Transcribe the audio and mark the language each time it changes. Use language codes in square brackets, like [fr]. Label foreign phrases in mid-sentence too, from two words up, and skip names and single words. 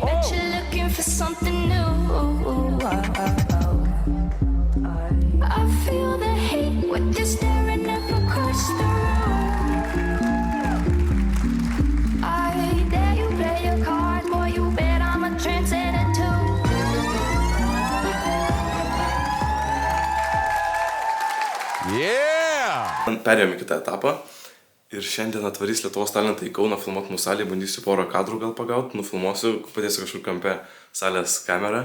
[en] Bet you're looking for something new. I feel the heat with you staring across the room. I dare you play your cards, boy. You bet I'm a trendsetter too. [lt] Perėjom į kitą etapą ir šiandien atvarys Lietuvos talentai į Kauną filmuot mūsų salėje, bandysiu porą kadrų gal pagauti, nufilmuosiu, padėsiu kažkur kampe salės kamerą.